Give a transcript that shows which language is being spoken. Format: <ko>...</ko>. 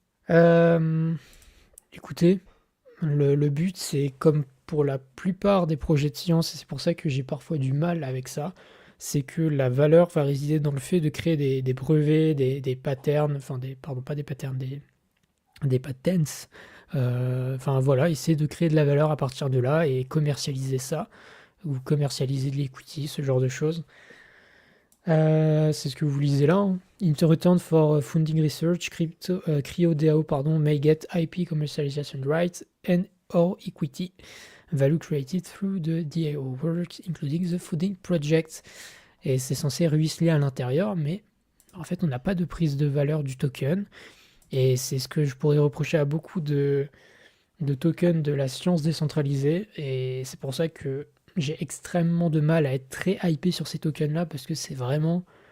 <fr>Euh, écoutez, le but, c'est comme pour la plupart des projets de science, et c'est pour ça que j'ai parfois du mal avec ça, c'est que la valeur va résider dans le fait de créer des brevets, des patterns, enfin pardon, pas des patterns, des patents. Enfin voilà, essayer de créer de la valeur à partir de là et commercialiser ça, ou commercialiser de l'equity, ce genre de choses. C'est ce que vous lisez là, hein.</fr> <en>In return for funding research, CryoDAO pardon, may get IP commercialization rights and or equity value created through the DAO work, including the funding project.</en> <fr>Et c'est censé ruisseler à l'intérieur, mais en fait, on n'a pas de prise de valeur du token. Et c'est ce que je pourrais reprocher à beaucoup de tokens de la science décentralisée. Et c'est pour ça que j'ai extrêmement de mal à être très hypé sur ces tokens-là, parce que c'est vraiment...</fr>